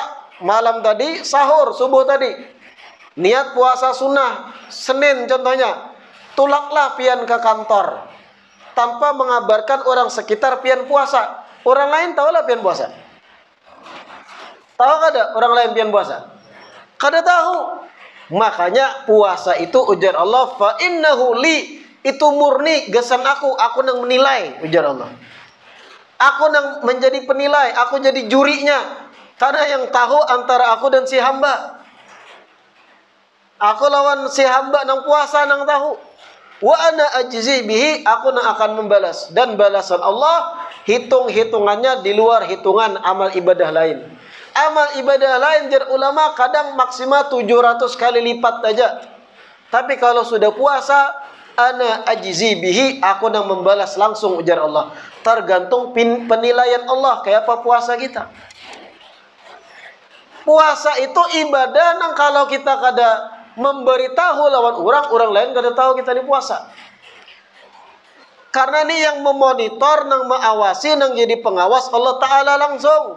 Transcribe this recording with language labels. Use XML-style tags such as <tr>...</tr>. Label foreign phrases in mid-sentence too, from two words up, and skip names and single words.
<bjn>Malam tadi sahur, subuh tadi niat puasa sunnah, Senin contohnya, tulaklah pian ke kantor tanpa mengabarkan orang sekitar pian puasa. Orang lain tahulah pian puasa? Tahu kada orang lain pian puasa? Kada tahu. Makanya puasa itu ujar Allah,</bjn> <ar>فإنه لي,</ar> <bjn>itu murni gesan aku nang menilai, ujar Allah. Aku nang menjadi penilai, aku jadi jurinya. Karena yang tahu antara aku dan si hamba. Aku lawan si hamba nang puasa nang tahu.</bjn> <ar>وأنا أجزي به,</ar> <bjn>aku nang akan membalas. Dan balasan Allah hitung-hitungannya di luar hitungan amal ibadah lain. Amal ibadah lain jar ulama kadang maksimal 700 kali lipat saja. Tapi kalau sudah puasa,</bjn> <ar>أنا أجزي به,</ar> <bjn>aku nang membalas langsung, ujar Allah. Tergantung penilaian Allah kayak apa puasa kita. Puasa itu ibadah nang kalau kita kada memberitahu lawan orang lain kada tahu kita di puasa. Karena ini yang memonitor, nang mengawasi, nang jadi pengawas Allah Ta'ala langsung.</bjn>